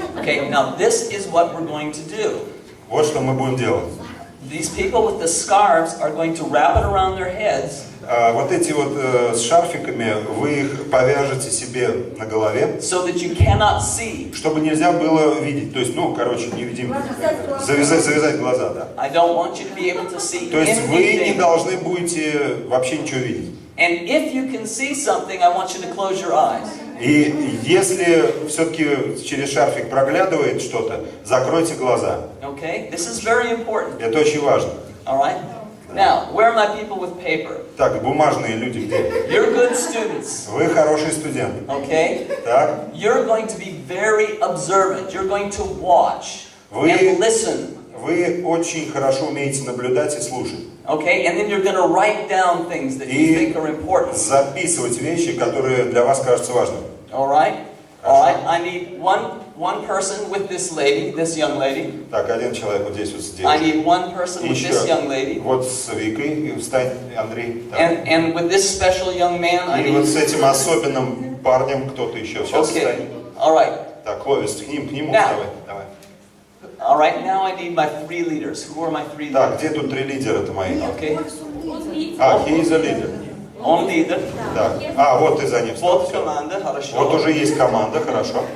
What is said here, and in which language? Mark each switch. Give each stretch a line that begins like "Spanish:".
English: Okay, now this is what we're going to do.
Russian: Вот что мы будем делать.
English: These people with the scarves are going to wrap it around their heads.
Russian: Вот эти вот с шарфиками, вы их повяжете себе на голове,
English: So that you cannot see.
Russian: чтобы нельзя было видеть. То есть, невидимый. Завязать глаза, да.
English: I don't want you to be able to see
Russian: То есть вы не
English: anything.
Russian: должны будете вообще ничего видеть.
English: And if you can see something, I want you to close your eyes.
Russian: И если все-таки через шарфик проглядывает что-то, закройте глаза.
English: Okay? This is very important.
Russian: Это очень важно.
English: All right? Now, where are my people with paper?
Russian: Так, бумажные люди где?
English: You're good students.
Russian: Вы хороший студент.
English: Okay?
Russian: Так?
English: You're going to be very observant. You're going to watch and listen.
Russian: Вы очень хорошо умеете наблюдать и слушать.
English: Okay? And then you're going to write down things that you think are important.
Russian: Записывать вещи, которые для вас кажутся важными.
English: All right? All right? I need one person with this lady, this young lady.
Russian: Так, один человек вот здесь вот с
English: I
Russian: девушкой.
English: need one person with this young lady.
Russian: Вот с Викой, встань, Андрей. Так.
English: And with this special young man, I
Russian: И вот
English: need...
Russian: с этим особенным парнем кто-то еще сейчас
English: Okay.
Russian: встанет.
English: All right.
Russian: Так, Кловис, к нему
English: Now.
Russian: давай.
English: All right, now I need my 3 leaders. Who are my 3 leaders?
Russian: Так, где тут 3 лидера-то мои?
English: Okay. He is a leader.
Russian: Он лидер. Так. Вот ты за ним встал. Вот Всё. команда, хорошо. Вот уже есть команда, хорошо.